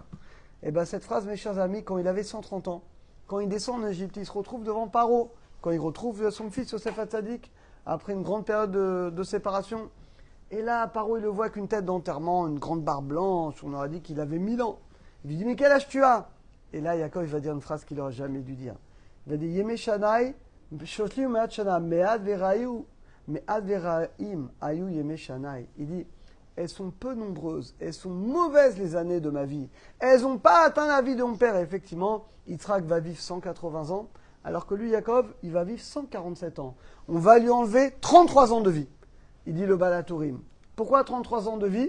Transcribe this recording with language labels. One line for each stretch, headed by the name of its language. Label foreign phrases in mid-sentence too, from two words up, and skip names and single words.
French: Et bien cette phrase, mes chers amis, quand il avait 130 ans, quand il descend en Égypte, il se retrouve devant Paro, quand il retrouve son fils Yosef Hatzadik, après une grande période de séparation. Et là, Paro, il le voit avec une tête d'enterrement, une grande barbe blanche, on aurait dit qu'il avait 1000 ans. Il lui dit, mais quel âge tu as? Et là, Yaakov, il va dire une phrase qu'il n'aurait jamais dû dire. Il va dire, Yeme Shanai, Shotli ou Me'at Shana, Me'ad Veraim, Ayu Yeme Shanai. Il dit, elles sont peu nombreuses, elles sont mauvaises les années de ma vie. Elles n'ont pas atteint la vie de mon père. Et effectivement, Yitzhak va vivre 180 ans, alors que lui, Yaakov, il va vivre 147 ans. On va lui enlever 33 ans de vie. Il dit le Balatourim. Pourquoi 33 ans de vie?